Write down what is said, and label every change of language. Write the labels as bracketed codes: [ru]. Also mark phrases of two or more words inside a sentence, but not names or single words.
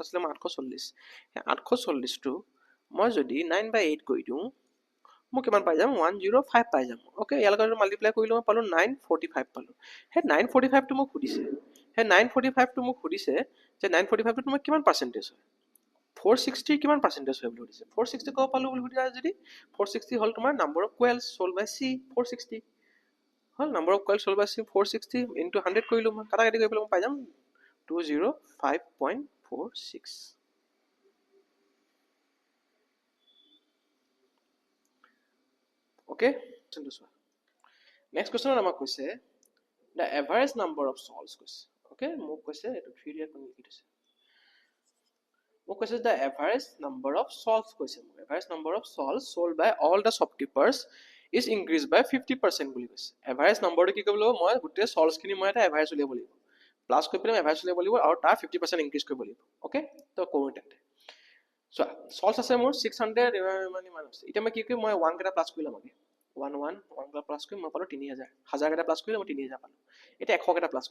[as] আছিল 840 840 টো মই যদি 9/8 কৰি দিও মই কিমান পাই যাম 105 পাই যাম ওকে ইয়াৰ লগত মাল্টিপ্লাই কৰিলে মই পালো 945 পালো হে 945 টো মোক সুধিছে হে 945 টো মোক সুধিছে যে 945 টো তোমাৰ কিমান পার্সেন্টেজ হয় 460 কিমান পার্সেন্টেজ হয় বুলি সুধিছে 460 কো পালো বুলি সুধিছে যদি 460 হল তোমাৰ [en] number of quails sold by C [as] 460 হল [en] number of quails sold by C [as] 460 ইনটু 100 কৰিলো মই কাটা কাটি কৰি পেলাই মই পাই যাম 205.46 [en] okay next question [as] আমাক কৈছে [en] the average number of sols [as] কৈছে okay মোক কৈছে এটো 3 ইয়াৰ কোন লিখি দিছে মোক কৈছে [en] the average number of sols [as] কৈছে মোক [en] average number of sols sold by all the shopkeepers is increased [as] by 50% বুলি কৈছে [en] average numberটো [as] কি কৰিব লাগিব মই গোটেই sols খিনি মই এটা average উলিয়াব লাগিব প্লাস কৰি পেলাই average উলিয়াব লাগিব আৰু তাৰ 50% ইনক্ৰিজ কৰিব লাগিব ওকে তো কৰোঁ তেন্তে সো sols আছে মোৰ 600 মানে মান আছে এতিয়া মই কি কৰিম মই 1 কেটা প্লাস কৰি লম আগে 1 কেটা প্লাস কৰি মই পালো 3000 1000 কেটা প্লাস কৰিলে মই 3000 পালো এতিয়া 100 কেটা প্লাস